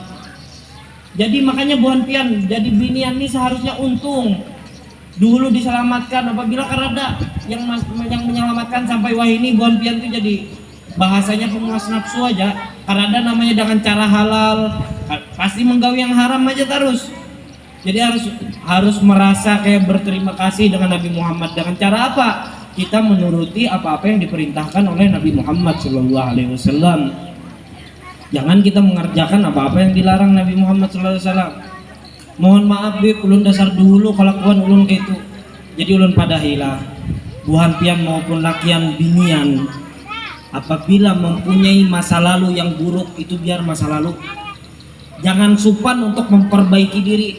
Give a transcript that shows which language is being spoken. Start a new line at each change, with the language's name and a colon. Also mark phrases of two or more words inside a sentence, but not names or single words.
Banjar: Jadi makanya buan pian jadi binian ini seharusnya untung dulu diselamatkan. Apabila karada yang menyelamatkan sampai wah ini buan pian itu jadi bahasanya pemuas nafsu aja.
Indonesian: Karada namanya dengan cara halal pasti menggawi yang haram aja terus. Jadi harus merasa kayak berterima kasih dengan Nabi Muhammad dengan cara apa? kita menuruti apa-apa yang diperintahkan oleh Nabi Muhammad SAW. Jangan kita mengerjakan apa-apa yang dilarang Nabi Muhammad SAW.
Banjar: Mohon maaf bib, ulun dasar dulu kelakuan ulun gitu. Jadi ulun pada hilah buhan pian maupun lakian binian, apabila mempunyai masa lalu yang buruk itu biar masa lalu.
Indonesian: Jangan supan untuk memperbaiki diri.